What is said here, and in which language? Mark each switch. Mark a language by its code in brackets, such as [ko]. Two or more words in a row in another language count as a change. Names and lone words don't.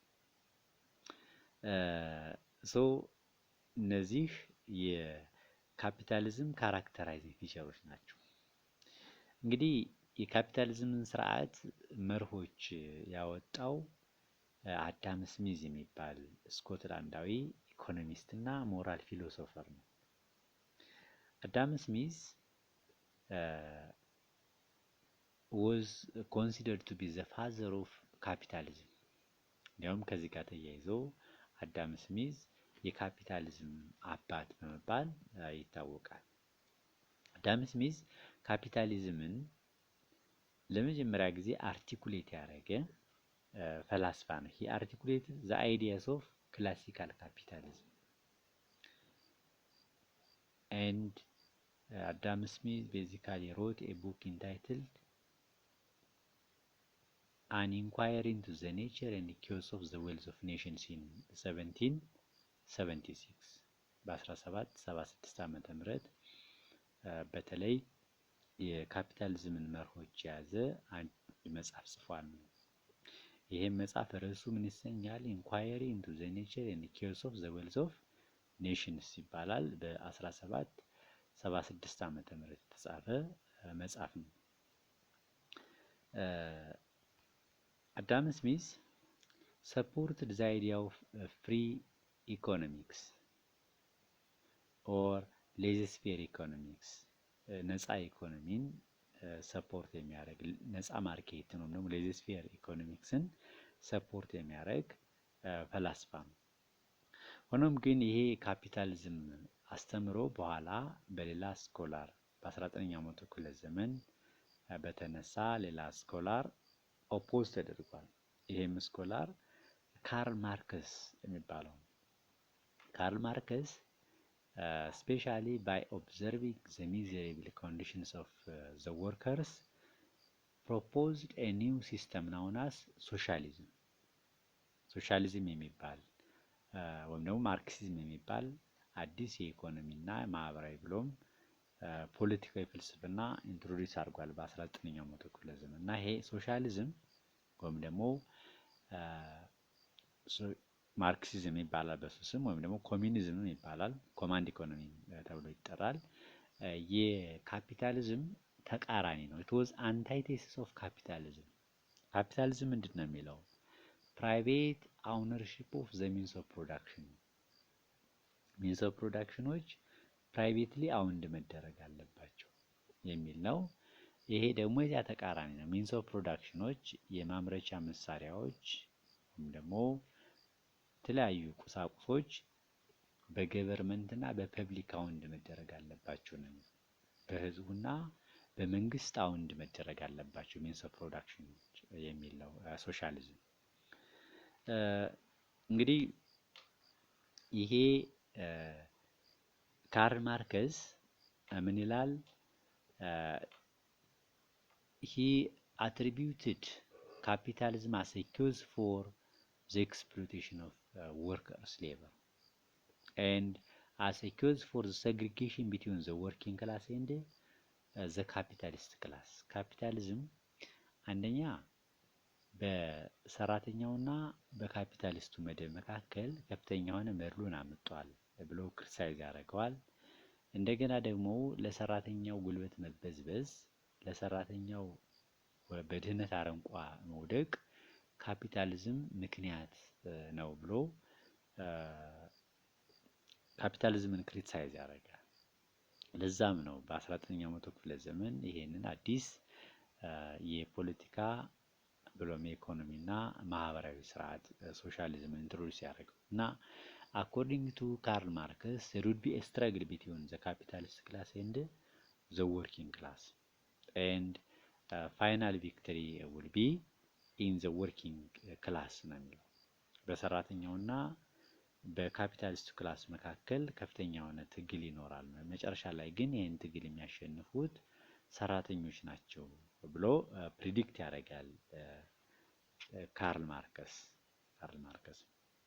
[am] እነዚህ የካፒታሊዝም [en] characterizing features [am] ናቸው። እንግዲህ የካፒታሊዝምን ስርዓት መርሆች ያወጣው አዳም ስሚዝ የሚባል ስኮትላንዳዊ ኢኮኖሚስት እና [en] moral philosopher [am] ነው። አዳም ስሚዝ [en] was considered to be the father of capitalism። [am] እንዲያውም ከዚህ ጋር ተያይዞ አዳም ስሚዝ የካፒታሊዝም አባት በመባል ይታወቃል። አዳም ስሚዝ ካፒታሊዝምን ለመጀመሪያ ጊዜ አርቲኩሌት ያደረገ ፈላስፋ ነው። [en] he articulated the ideas of classical capitalism and Adam Smith basically wrote a book entitled An Inquiry into the Nature and Cause of the Wealth of Nations in 1776 [am] በ1776 ዓመተ ምህረት በተለይ የካፒታሊዝምን መርሆች የያዘ አንድ መጽሐፍ ጽፏል። ይሄም መጽሐፍ ርዕሱ ምን ይሰኛል? [en] Inquiry into the Nature and Cause of the Wealth of Nations [am] ይባላል። በ1776 ዓመተ ምህረት የተጻፈ መጽሐፍ ነው። አዳም ስሚዝ [en] supported the idea of free economics or laissez-faire economics [am] ነፃ ኢኮኖሚን ሰፖርት የሚያደርግ ነፃ ማርኬት ነው ደግሞ ሌዝፌር ኢኮኖሚክስን ሰፖርት የሚያደርግ ፈላስፋ ነው። ሆኖም ግን ይሄ ካፒታሊዝም አስተምሮ በኋላ በሌላ ስኮላር በ19ኛው መቶ ክፍለ ዘመን በተነሳ ሌላ ስኮላር ኦፖዝ ተደርጓል። ይሄም ስኮላር ካርል ማርክስ የሚባለው ካርል ማርክስ especially [en] by observing the miserable conditions of the workers proposed a new system known as socialism [am] ሶሻሊዝም የሚባል ወይም ደግሞ ማርክሲዝም የሚባል አዲስ የኢኮኖሚና ማህበራዊ ብሎም ፖለቲካዊ ፍልስፍና ኢንትሮዲዩስ አድርጓል በ19ኛው መቶ ክፍለ ዘመን እና ይሄ ሶሻሊዝም ወይም ደግሞ ማርክሲዝም ይባላል በሱ ስም ወይም ደግሞ ኮሚኒዝም ይባላል። [en] command economy [am] ተብሎ ይጠራል። የካፒታሊዝም ተቃራኒ ነው። [en] it was antithesis of capitalism። [am] ካፒታሊዝም ምንድነው የሚለው? [en] private ownership of the means of production means of productionዎች privately owned መደረግ [am] አለባቸው የሚል ነው። ይሄ ደግሞ የዚያ ተቃራኒ ነው። [en] means of [am] productionዎች የማምረቻ መሳሪያዎች ወይም ደግሞ የተለያዩ ቁሳቁሶች በገቨርመንትና በፐብሊክ አውንድ መደረግ አለባቸው ነው። በህዝቡና በመንግስት አውንድ መደረግ አለባቸው [en] means of production [am] የሚል ነው ሶሻሊዝም። እንግዲህ ይሄ ካርል ማርክስ ምን ይላል? [en] he attributed capitalism as a cause for the exploitation of workers' labor and as a cause for the segregation between the working class and the capitalist class። [am] ካፒታሊዝም አንደኛ በሰራተኛውና በካፒታሊስቱ መደብ መካከል ከፍተኛ የሆነ መድሎን አምጥቷል ብሎ ክሪቲሳይዝ ያደርገዋል። እንደገና ደግሞ ለሰራተኛው ጉልበት መበዝበዝ፣ ለሰራተኛው በድህነት አረንቋ መውደቅ ካፒታሊዝም ምክንያት ነው ብሎ ካፒታሊዝምን ክሪቲሳይዝ ያደርጋል። ለዛም ነው በ19ኛው መቶ ክፍለ ዘመን ይሄንን አዲስ የፖለቲካ ብሎም የኢኮኖሚና ማህበራዊ ስርዓት ሶሻሊዝም ኢንትሮዲዩስ ያደረገው እና [en] according to Karl Marx there would be a struggle between the capitalist class and the working class [am] and final victory will be in the working class ነው የሚለው። በሰራተኛውና በካፒታሊስት ክላስ መካከል ከፍተኛ የሆነ ትግል ይኖራል። መጨረሻ ላይ ግን ይሄን ትግል የሚያሸንፉት ሰራተኞች ናቸው ብሎ ፕሪዲክት ያደርጋል ካርል ማርክስ።